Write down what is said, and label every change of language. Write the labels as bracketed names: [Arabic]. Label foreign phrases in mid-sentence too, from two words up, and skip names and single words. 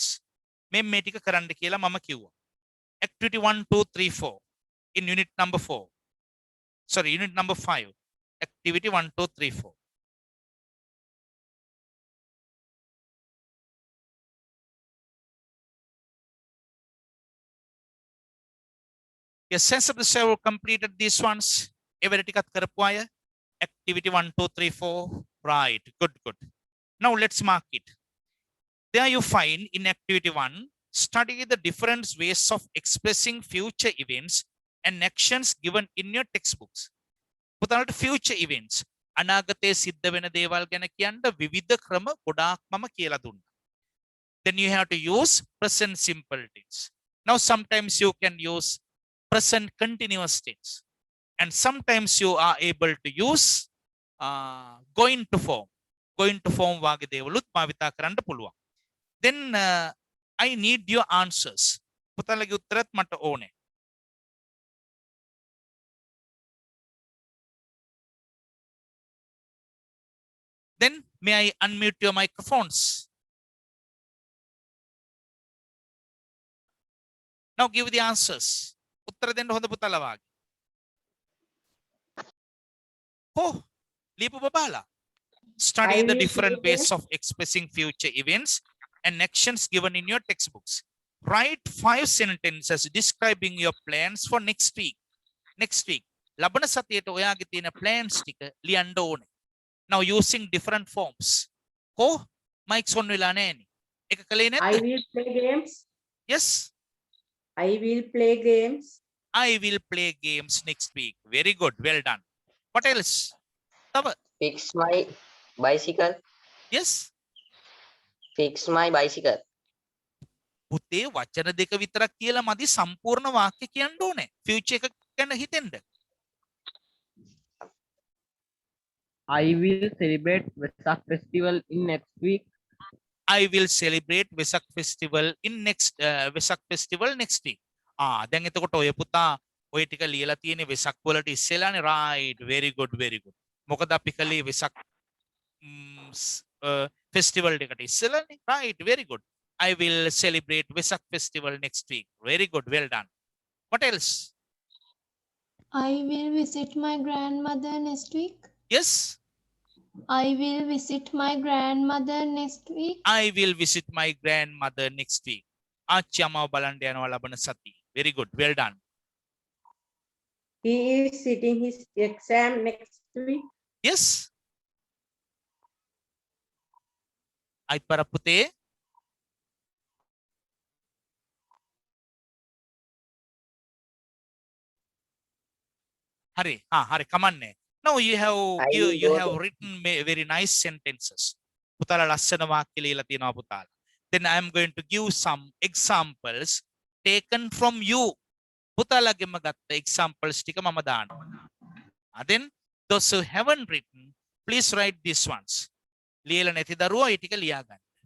[Sinhala] මේ ටික කරන්න කියලා මම කිව්වා. [English] Activity 1 2 3 4 in unit number 4. Sorry, unit number 5. Activity 1 2 3 4. Yes, sense of the server completed these ones. Activity 1 2 3 4. Right, good. Now let's mark it. There you find in activity 1, study the different ways of expressing future events and actions given in your textbooks. [Sinhala] පුතාලට [English] future events [Sinhala] අනාගතයේ සිද්ධ වෙන දේවල් ගැන කියන්න විවිධ ක්‍රම ගොඩාක් මම කියලා දුන්නා. [English] Then you have to use present simple tense. Now sometimes you can use present continuous tense and sometimes you are able to use going to form [Sinhala] වාගේ දේවලුත් භාවිතා කරන්න පුළුවන්. [English] Then I need your answers. [Sinhala] පුතාලගේ උත්තරත් මට ඕනේ. [English] Then may I unmute your microphones? Now give the answers. [Sinhala] උත්තර දෙන්න හොඳ පුතාලා වාගේ. ලියපු බබාලා. [English] Study the different ways of expressing future events and actions given in your textbooks. Write 5 sentences describing your plans for next week. [Sinhala] ලබන සතියේට ඔයාගේ තියෙන plans ටික ලියන්න ඕනේ. [English] Now using different forms. Mike's on [Sinhala] වෙලා නැහැනේ. ඒක කලේ [English] I [Sinhala] නැද්ද? [English] will play games. Yes. I will play games. I will play games next week. Very good. Well done. What else? තව. Fix my bicycle. Yes. Fix my bicycle. [Sinhala] පුතේ වචන දෙක විතරක් කියලා මදි සම්පූර්ණ වාක්‍ය කියන්න ඕනේ. ෆියුචර් එක ගැන හිතෙන්න. [English] I will celebrate Vesak festival in next week. I will celebrate Vesak festival in next week. [Sinhala] දැන් එතකොට ඔය පුතා ඔය ටික ලියලා තියෙන්නේ වෙසක් වලට ඉස්සෙල්ලානේ. [English] right, very good. [Sinhala] මොකද අපි කලේ වෙසක් festival එකට ඉස්සෙල්ලානේ. [English] right, very good. I will celebrate Vesak festival next week. Very good, well done. What else? I will visit my grandmother next week. Yes. I will visit my grandmother next week. I will visit my grandmother next week. [Sinhala] ආච්චි අම්මව බලන්න යනවා ලබන සතියේ. [English] Very good, well done. He is sitting his exam next week. Yes. Ay para puti. [Sinhala] හරි, කමන්නේ. [English] Now you have written very nice sentences. [Sinhala] පුතාලා ලස්සන වාක්‍ය ලියලා තියෙනවා පුතාලා. [English] Then I am going to give some examples taken from you. [Sinhala] පුතාලගෙම ගත්ත examples ටික මම දානවා. [English] Then those who haven't written, please write these ones. [Sinhala] ලියලා නැති දරුවෝ ඒ ටික ලියා ගන්න.